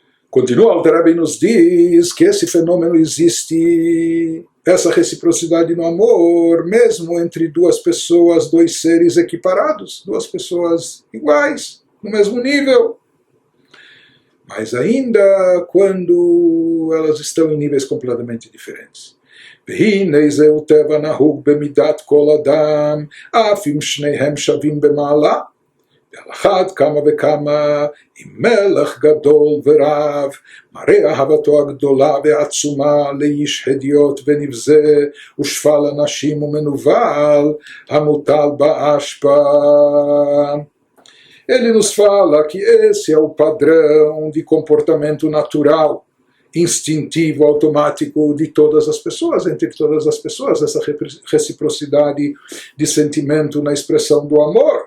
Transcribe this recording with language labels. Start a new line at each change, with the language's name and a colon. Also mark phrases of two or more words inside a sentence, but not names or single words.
Portuguese: Continua, o Alter Rebbe nos diz que esse fenômeno existe, essa reciprocidade no amor, mesmo entre duas pessoas, dois seres equiparados, duas pessoas iguais, no mesmo nível. Mas ainda quando elas estão em níveis completamente diferentes.
Hebrew: והנה זהו טבע נהוג במידת כל אדם, אף אם שניהם שווים במעלה. ועל אחת כמה וכמה, אם מלך גדול ורב, מראה אהבתו הגדולה והעצומה לאיש הדיוט ונבזה, ושפל אנשים ומנוול, המוטל באשפה.
Portuguese: Ele nos fala que esse é o padrão de comportamento natural, instintivo, automático de todas as pessoas, entre todas as pessoas, essa reciprocidade de sentimento na expressão do amor.